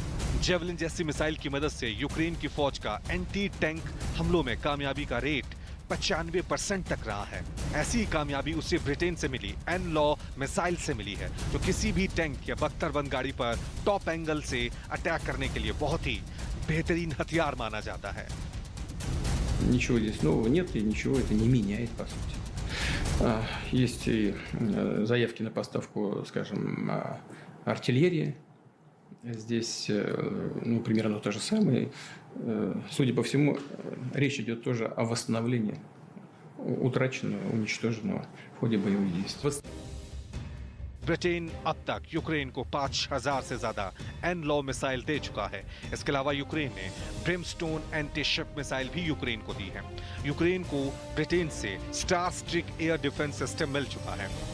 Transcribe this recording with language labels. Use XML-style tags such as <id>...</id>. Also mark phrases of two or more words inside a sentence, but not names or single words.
<hi>जेवलिन जैसी मिसाइल की मदद से यूक्रेन की फौज का</hi> <en>anti tank</en> <hi>हमलों में कामयाबी का रेट 95% तक रहा है। ऐसी कामयाबी उसे ब्रिटेन से मिली एन-लॉ मिसाइल से मिली है, जो किसी भी टैंक या बख्तरबंद गाड़ी पर</hi> <en>top angle</en> <hi>से अटैक करने के लिए बहुत ही बेहतरीन हथियार माना जाता है।</hi> <ru>Ничего здесь нового нет и ничего это не меняет, по сути. Есть и заявки на поставку, скажем, артиллерии Здесь, ну, примерно то же самое. Судя по всему, речь идет тоже о восстановлении утраченного, уничтоженного в ходе боевых действий.</ru> <hi>ब्रिटेन अब तक यूक्रेन को 5,000 से ज्यादा एनलॉ मिसाइल दे चुका है। इसके अलावा यूक्रेन ने ब्रिमस्टोन</hi> <en>anti ship missile</en> <hi>भी यूक्रेन को दी है। यूक्रेन को ब्रिटेन से स्टार स्ट्रिक</hi> <en>air defense system</en> <hi>मिल चुका है।</hi>